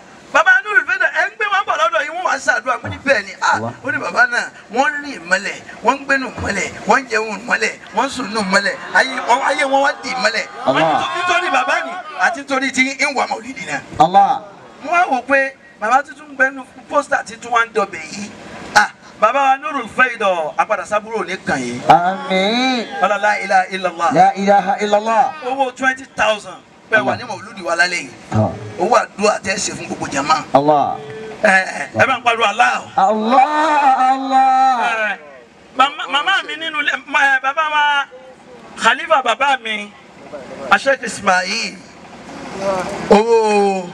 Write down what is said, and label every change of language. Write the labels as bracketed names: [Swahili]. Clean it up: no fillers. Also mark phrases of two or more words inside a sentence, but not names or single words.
[Yoruba] bàbá Nurul Faida ẹ ń gbé wọn bọ̀ lọ́dọ̀ yìí wọ́n wá ṣàdúrà pé ní bẹ́ẹ̀ ni ó ní bàbá náà wọ́n rí ìmọ̀lẹ̀ wọ́n ń gbénu mọ́lẹ̀ wọ́n ń jẹun mọ́lẹ̀ wọ́n ń sùn nù mọ́lẹ̀ ayé wọn wá dì mọ́lẹ̀. nítorí bàbá ni àti nítorí tí ń wà mọ̀lídìí náà. Allah. mo wá wò pé bàbá tuntun gbẹnu pósítà tuntun wá ń dọbẹ̀ yìí bàbá wa Nurul Faida apàdà sábúrò ní kàn yín. Àmín. [Arabic] لا إله إلا الله. لا إله إلا الله. [Yoruba] owó 20,000 bẹ́ẹ̀ wà ní mọ̀lúdì wa lálẹ́ yìí owó àdúrà tẹ́ ṣe fún gbogbo jama. Allah. ẹ bá ń pariwo Allah. Allah. màmá mi nínú bàbá wa Khalifa bàbá mi Sheikh Ismail owó